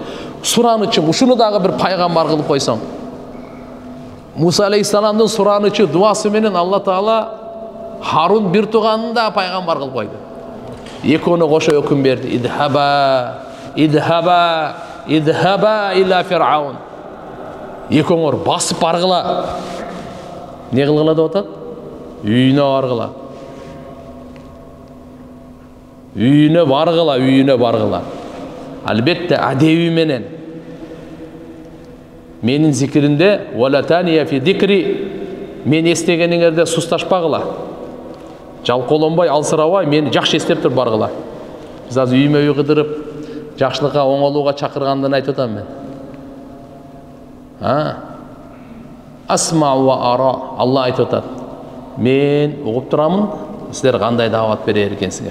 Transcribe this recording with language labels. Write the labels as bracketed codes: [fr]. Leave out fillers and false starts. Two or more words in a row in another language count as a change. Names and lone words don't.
[ky] Суранычым, ушуну дагы бир пайгамбар кылып койсоң. Муса алейхиссаламдын суранычы, дуасы менен Алла Таала Харун бир туганын да пайгамбар кылып койду. Экөөнө кошо өкүм берди. [ar] اذهبا إلى فرعون. [ky] Экөөңөр басып баргыла. Не кылгыла деп атат? Үйүнө баргыла. Үйүнө баргыла. Албетте адеби менен. Менин зикиримде [ar] ولا تنيا في ذكري, [ky] мен эстегениңерде сусташпагыла. Жалкоолонбой, алсырабай, мени жакшы эстеп туруп баргыла. Биз азыр үймө-үй кыдырып, жакшылыкка, оңолууга чакыргандын айтып атам мен. [ar] أسمع وأرى. [ky] Алла айтып атат. Мен угуп турамын, силер кандай даават берер экенсиңер.